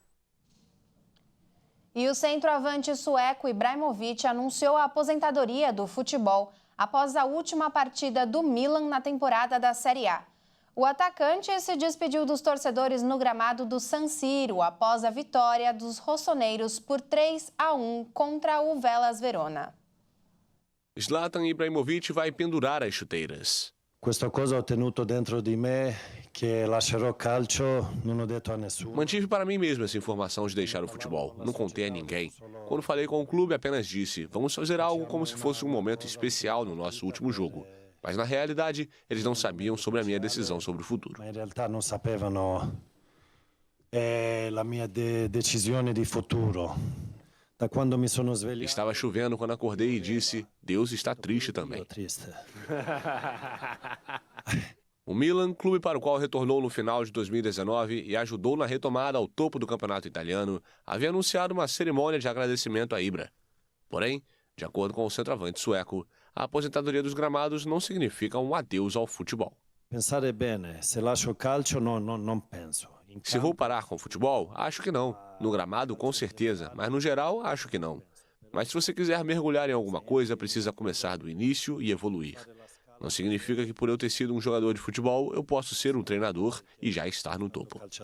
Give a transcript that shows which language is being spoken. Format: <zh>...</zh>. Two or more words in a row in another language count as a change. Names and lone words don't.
<pt>E o centroavante sueco Ibrahimovic anunciou a aposentadoria do futebol após a última partida do Milan na temporada da Série A. O atacante se despediu dos torcedores no gramado do San Siro após a vitória dos rossoneiros por 3-1 contra o Hellas Verona. Zlatan Ibrahimovic vai pendurar as chuteiras.</pt> <it>Questa cosa ho tenuto dentro di me, che lascerò calcio, non ho detto a nessuno.</it> <pt>Mantive para mim mesmo essa informação de deixar o futebol. Não contei a ninguém. Quando falei com o clube, apenas disse: vamos fazer algo como se fosse um momento especial no nosso último jogo. Mas, na realidade, eles não sabiam sobre a minha decisão sobre o futuro.</pt> <it>Ma in realtà non sapevano la mia decisione di futuro. Da quando mi sono svegliato.</it> <pt>Estava chovendo quando acordei e disse: Deus está triste também. Triste. O Milan, clube para o qual retornou no final de 2019 e ajudou na retomada ao topo do campeonato italiano, havia anunciado uma cerimônia de agradecimento a Ibra. Porém, de acordo com o centroavante sueco, a aposentadoria dos gramados não significa um adeus ao futebol.</pt> <it>Pensare bene, se lascio o calcio non penso.</it> <pt>Se vou parar com o futebol, acho que não. No gramado, com certeza, mas no geral, acho que não. Mas se você quiser mergulhar em alguma coisa, precisa começar do início e evoluir. Não significa que por eu ter sido um jogador de futebol, eu posso ser um treinador e já estar no topo.</pt>